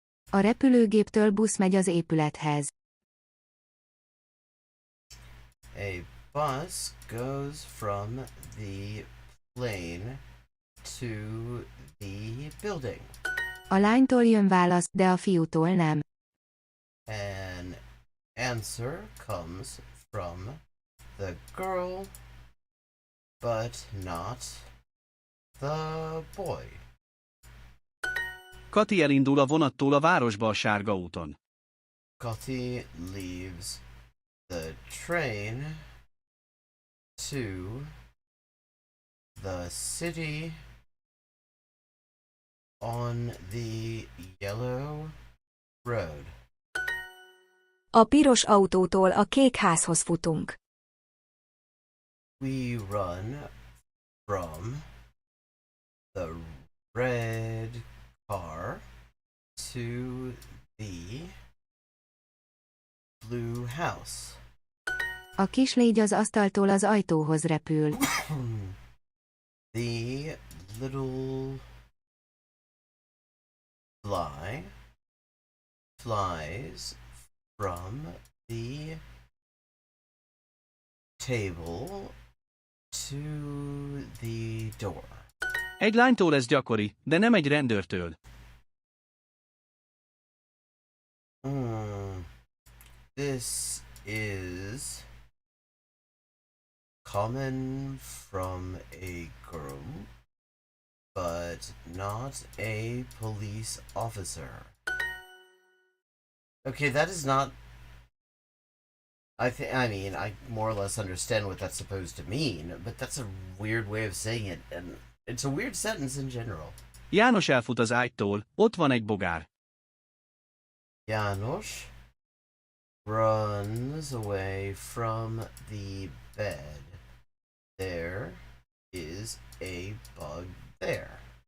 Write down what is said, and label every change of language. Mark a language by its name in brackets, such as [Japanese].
[Hungarian] A repülőgéptől busz megy az épülethez. [English] A bus goes from the plane to the building. [Hungarian] A lánytól jön válasz, de a fiútól nem. [English] An answer comes from the girl, but not the boy. [Hungarian] Kati elindul a vonattól a városba a sárga úton. [English] Kati leaves the train to the city on the yellow road. [Hungarian] A piros autótól a kék házhoz futunk. [English] We run from the red car to the blue house. [Hungarian] A kis légy az asztaltól az ajtóhoz repül. [English] The little fly flies from the table to the door. [Hungarian] Egy lánytól ez gyakori, de nem egy rendőrtől. [English] This is common from a girl, but not a police officer. Okay, that is not... I more or less understand what that's supposed to mean, but that's a weird way of saying it, and it's a weird sentence in general. [Hungarian] János elfut az ágytól, ott van egy bogár. [English] János runs away from the bed. There is a bug there.